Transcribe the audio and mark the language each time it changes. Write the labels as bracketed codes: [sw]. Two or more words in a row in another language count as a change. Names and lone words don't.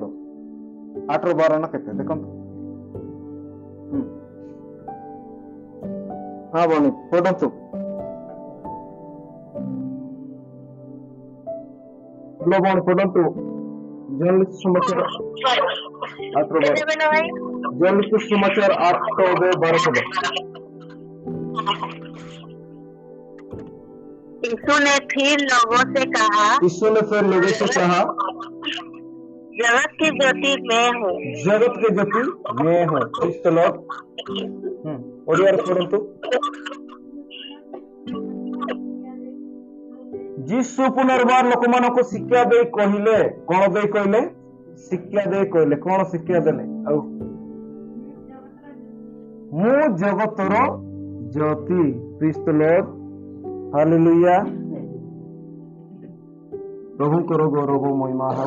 [or] 8 12 ନା କେତେ ଦେଖନ୍ତୁ। ହଁ ଭଉଣୀ ପଢନ୍ତୁ। ଭଉଣୀ ପଢନ୍ତୁ। ଜନଲିଖିତ ସମାଚାର 8 12। [hi] जललिखित समाचार 8 अध्याय 12 पद। यीशु ने फिर लोगों से कहा, जगत की ज्योति मैं हूँ। जगत की ज्योति मैं हूँ। चलो [or] ଓଡ଼ିଆ ପଢନ୍ତୁ। ଯୀଶୁ ପୁନର୍ବାର ଲୋକମାନଙ୍କୁ ଶିକ୍ଷା ଦେଇ କହିଲେ, କଣ ଦେଇ କହିଲେ? ଶିକ୍ଷା ଦେଇ କହିଲେ। କଣ ଶିକ୍ଷା ଦେଲେ? ଆଉ ମୁଁ ଜଗତର ଜ୍ୟୋତି। [en] praise the Lord, [or] ହାଲେଲୁୟା। ପ୍ରଭୁଙ୍କର ଗୌରବ ମହିମା ହଉ।